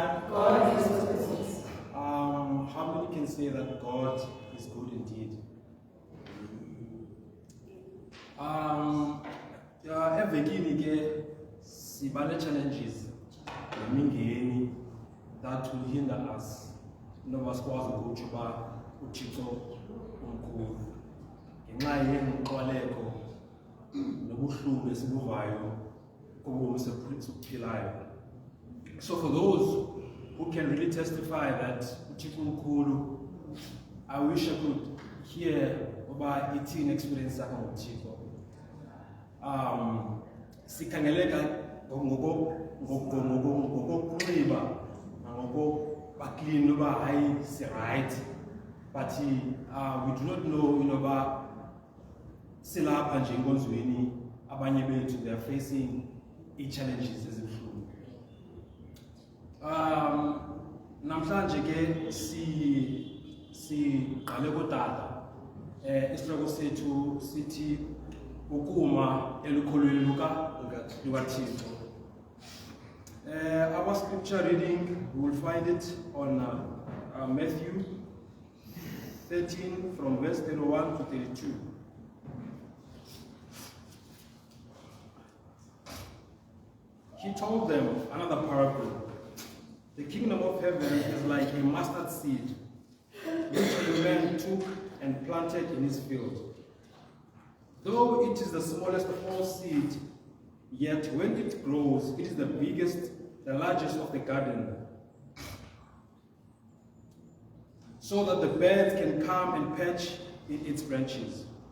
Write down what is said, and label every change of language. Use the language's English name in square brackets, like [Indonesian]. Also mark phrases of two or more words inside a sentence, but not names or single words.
[English] God is good. How many can say that God is good indeed? [Xhosa] Evekini ke sibane challenges nemingeni [English] that will hinder us. [Xhosa] Noma sikwazi ukuthi uThixo umkhulu. Ngenxa yenqwaleko nobuhlungu esibuvayo kobomi sobuphilayo. [English] So for those who can really testify that [Xhosa] uThixo umkhulu, [English] I wish I could hear about 18 experience [Xhosa] yakho ngoThixo. [English] Sikhangeleka ngokunxiba ngokubaclean uba hayi si-right, but we do not know ba silapha nje enkonzweni abanye bethu they are facing i-challenges ezibuhlungu. [Xhosa] Namhlanje ke siqale kodada isihloko sethu sithi ukuma elukholweni lukaThixo. [English] Our scripture reading, we will find it on Matthew 13 from verse 31 to 32. He told them another parable. The kingdom of heaven is like a mustard seed, which a man took and planted in his field. Though it is the smallest of all seed, yet when it grows, it is the biggest, the largest of the garden, so that the birds can come and perch in its branches.